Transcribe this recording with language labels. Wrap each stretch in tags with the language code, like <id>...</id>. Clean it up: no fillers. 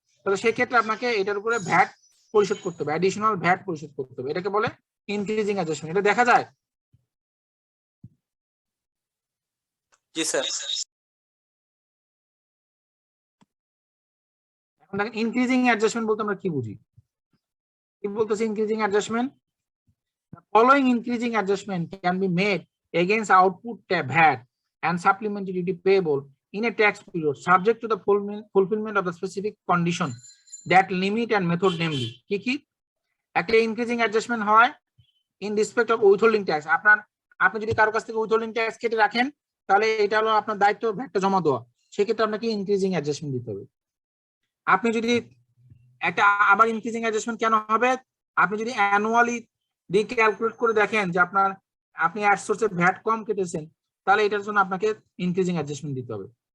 <bn>তাহলে সেই ক্ষেত্রে আপনাকে এটার উপরে ভ্যাট পরিশোধ করতে হবে, অ্যাডিশনাল ভ্যাট পরিশোধ করতে হবে, এটাকে বলে ইনক্রিজিং অ্যাডজাস্টমেন্ট। এটা দেখা যায়? জি স্যার। এখন দেখেন ইনক্রিজিং অ্যাডজাস্টমেন্ট বলতে আমরা কি বুঝি, কি বলতেছি increasing adjustment?</bn> <en>Following increasing adjustment can be made against output VAT and supplementary duty payable in a tax period subject to the fulfillment of the specific condition that limit and method namely</en> <bn>কি একটা increasing adjustment হয়</bn> <en>In respect of withholding tax.</en> <bn>আপনি যদি কারো কাছ থেকে withholding tax কেটে রাখেন তাহলে এটা হলো আপনার দায়িত্ব ভ্যাটটা জমা দেওয়া, সেক্ষেত্রে আপনাকে ইনক্রিজিং অ্যাডজাস্টমেন্ট দিতে হবে। আপনি যদি একটা আবার ইনক্রিজিং অ্যাডজাস্টমেন্ট কেন হবে, আপনি যদি অ্যানুয়ালি রিক্যালকুলেট করে দেখেন যে আপনি অ্যাড সোর্সে ভ্যাট কম কেটেছেন, তাহলে এটার জন্য আপনাকে ইনক্রিজিং অ্যাডজাস্টমেন্ট দিতে হবে।</bn>